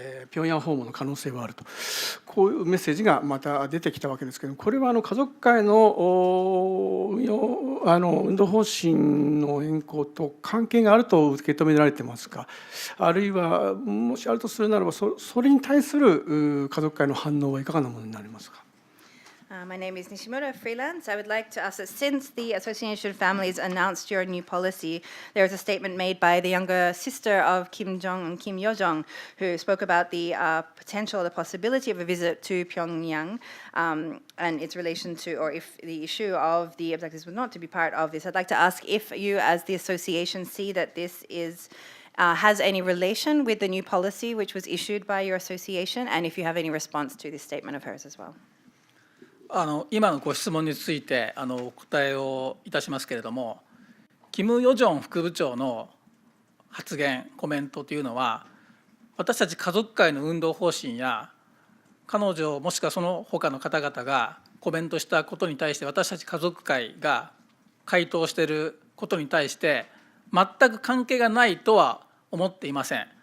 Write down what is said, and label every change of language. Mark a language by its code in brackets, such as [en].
[ja] 平壌訪問の可能性はあると、こういうメッセージがまた出てきたわけですけれども、これは家族会の運動方針の変更と関係があると受け止められてますか、あるいはもしあるとするならば、それに対する家族会の反応はいかがなものになりますか。 [en] My name is Nishimura, freelance. I would like to ask that since the Association of Families announced your new policy, there was a statement made by the younger sister of Kim Jong and Kim Yo-jong, who spoke about the potential, the possibility of a visit to Pyongyang and its relation to, or if the issue of the objectives were not to be part of this. I'd like to ask if you, as the association, see that this is has any relation with the new policy which was issued by your association, and if you have any response to this statement of hers as well. [ja] 今のご質問についてお答えをいたしますけれども、キム・ヨジョン副部長の発言、コメントというのは、私たち家族会の運動方針や、彼女もしくはその他の方々がコメントしたことに対して、私たち家族会が回答していることに対して、全く関係がないとは思っていません。